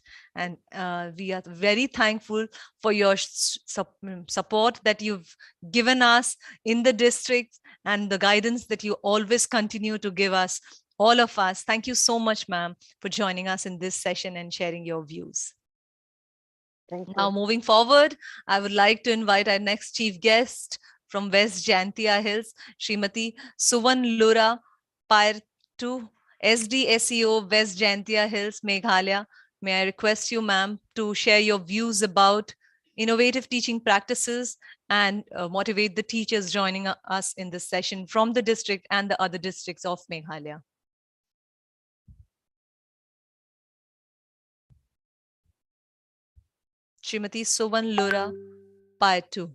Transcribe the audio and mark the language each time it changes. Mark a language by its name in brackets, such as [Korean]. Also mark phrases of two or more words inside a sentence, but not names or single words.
[English] And we are very thankful for your support that you've given us in the district and the guidance that you always continue to give us, all of us. Thank you so much, ma'am, for joining us in this session and sharing your views. Thank you. Now, moving forward, I would like to invite our next chief guest from West Jantia Hills, Srimati Suvan Lura Pairtu, SDSEO, West Jantia Hills, Meghalaya. May I request you, ma'am, to share your views about innovative teaching practices and motivate the teachers joining us in this session from the district and the other districts of Meghalaya. Srimati Suvan Lura Pairtu.